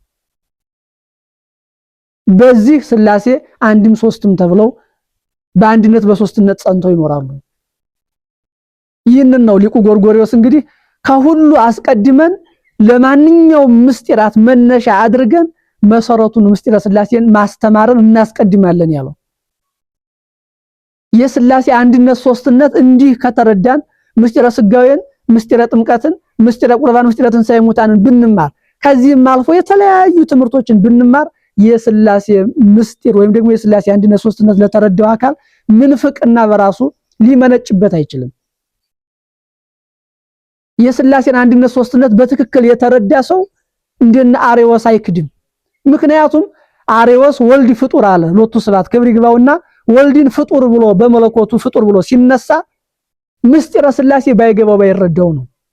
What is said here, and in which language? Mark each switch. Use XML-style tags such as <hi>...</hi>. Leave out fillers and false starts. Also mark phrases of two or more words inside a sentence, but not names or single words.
<am>በዚህ ሥላሴ አንድም ሶስትም ተብለው በአንድነት በሶስትነት ጸንተው ይኖራሉ። ይህንን ነው ሊቁ ጎርጎርዮስ እንግዲህ ከሁሉ አስቀድመን ለማንኛውም ምስጢራት መነሻ አድርገን መሰረቱን ምስጢረ ሥላሴን ማስተማርን እናስቀድማለን ያለው። የሥላሴ አንድነት ሶስትነት እንዲህ ከተረዳን ምስጢረ ሥጋዌን፣ ምስጢረ ጥምቀትን፣ ምስጢረ ቁርባን፣ ምስጢረ ትንሣኤ ሙታንን ብንማር ከዚህም አልፎ የተለያዩ ትምህርቶችን ብንማር የሥላሴ ምስጢር ወይም ደግሞ የሥላሴ አንድነት ሶስትነት ለተረዳው አካል ምንፍቅና በራሱ ሊመነጭበት አይችልም። የሥላሴን አንድነት ሶስትነት በትክክል የተረዳ ሰው እንደነ አሬዎስ አይክድም። ምክንያቱም አሬዎስ ወልድ ፍጡር አለ</am> <gez>ሎቱ ስብሐት</gez> <am>ክብር ይግባውና ወልድን ፍጡር ብሎ በመለኮቱ ፍጡር ብሎ ሲነሳ ምስጢረ ሥላሴ ባይገባው ባይረዳው ነው።</am>